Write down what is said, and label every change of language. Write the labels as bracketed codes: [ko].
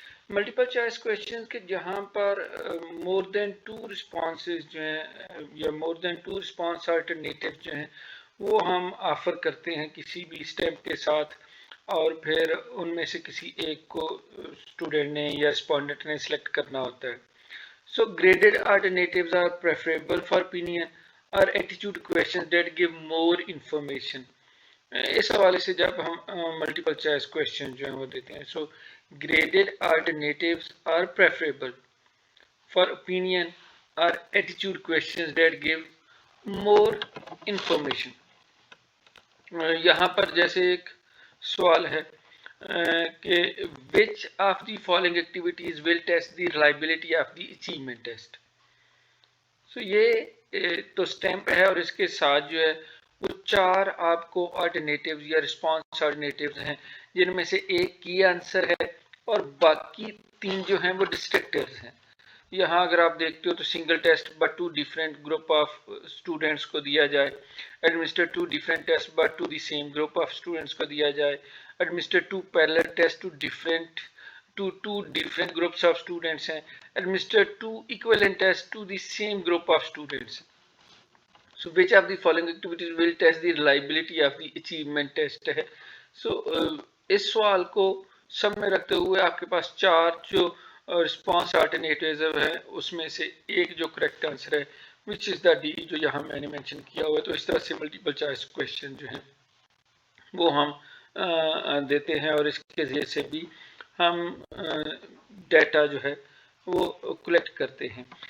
[ur] Multiple choice question کے جہاں پر مور دین to responses جو ہیں یا مور دین ٹو رسپانس آلٹرنیٹیو جو ہیں وہ ہم آفر کرتے ہیں کسی بھی اسٹیپ کے ساتھ، اور پھر ان میں سے کسی ایک کو اسٹوڈنٹ نے یا رسپونڈنٹ نے سلیکٹ کرنا ہوتا ہے. [en] So graded alternatives are preferable for opinion or attitude questions that give more information. [ur] اس حوالے سے جب ہم ملٹیپل چوائس کویشچن جو ہیں وہ دیتے ہیں، سو graded [en] alternatives are preferable for opinion or attitude questions that give more information. [ur] یہاں پر جیسے ایک سوال ہے کہ [en] which of the following activities will test the reliability of the achievement test. [ur] So یہ تو سٹیمپ ہے اور اس کے ساتھ جو ہے وہ چار آپ کو آلٹرنیٹیوز یا رسپانس آلٹرنیٹیوز ہیں جن میں سے ایک کی آنسر ہے اور باقی تین جو ہیں وہ ڈسٹرکٹرز ہیں. یہاں اگر آپ دیکھتے ہو تو [en] single test but to different group of students [ur] کو دیا جائے، [en] Administer two different test but to the same group of students کو دیا جائے، administer two parallel test to two different groups of students ہیں، administer two equivalent test to the same group of students. So which of the following activities will test the reliability of the achievement test ہے. [ur] So اس سوال کو سب میں رکھتے ہوئے آپ کے پاس چار جو رسپانس آلٹرنیٹیوز ہیں اس میں سے ایک جو کریکٹ آنسر ہے [en] which is the D [ur] جو یہاں میں نے مینشن کیا ہوا ہے. تو اس طرح سے ملٹیپل چوائس کویشچن جو ہیں وہ ہم دیتے ہیں اور اس کے ذریعے سے بھی ہم ڈیٹا جو ہے وہ کلیکٹ کرتے ہیں.